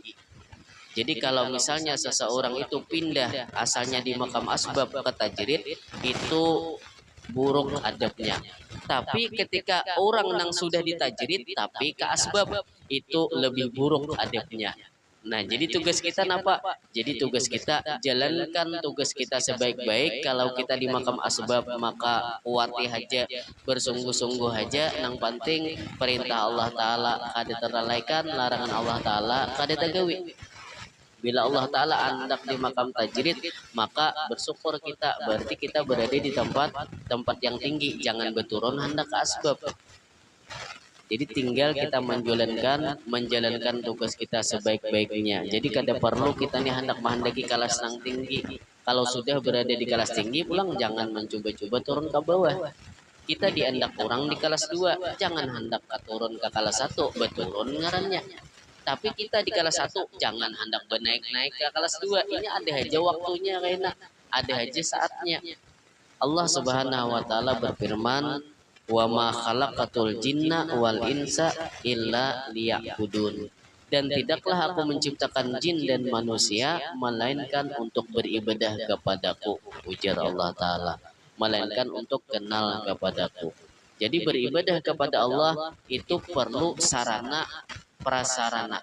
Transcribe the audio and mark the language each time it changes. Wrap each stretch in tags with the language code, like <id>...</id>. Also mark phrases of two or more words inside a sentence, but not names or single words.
<id>Jadi kalau misalnya seseorang itu pindah asalnya di makam asbab ke tajrid, itu buruk adabnya. Tapi ketika orang yang sudah di tajrid tapi ke asbab, itu lebih buruk adabnya. Nah, jadi tugas kita apa? Jadi tugas kita jalankan tugas kita sebaik-baik. Kalau kita di makam asbab, maka kuati aja, bersungguh-sungguh aja.</id> <bjn>Nang penting perintah Allah Ta'ala kada terlalaikan, larangan Allah Ta'ala kada tagawi. Bila Allah Ta'ala andak di makam tajrid, maka bersyukur kita.</bjn> <id>Berarti kita berada di tempat yang tinggi. Jangan berturun hendak ke asbab. Jadi tinggal kita menjalankan tugas kita sebaik-baiknya.</id> <bjn>Jadi kada perlu kita nih hendak menghendaki kelas yang tinggi. Kalau sudah berada di kelas tinggi pulang jangan mencoba-coba turun ke bawah. Kita diandak orang di kelas 2, jangan hendak turun ke kelas 1, beturun ngarannya.</bjn> <id>Tapi kita di kelas 1 jangan hendak bernaik-naik ke kelas 2. Ini ada aja waktunya kayaknya, ada aja saatnya. Allah</id> <ar>سبحانه وتعالى</ar> <id>berfirman,</id> <ar>"وما خلقت الجن والإنس إلا ليعبدون."</ar> <id>Dan tidaklah aku menciptakan jin dan manusia melainkan untuk beribadah kepadaku, ujar Allah taala, melainkan untuk kenal kepadaku. Jadi beribadah kepada Allah itu perlu sarana prasarana.</id>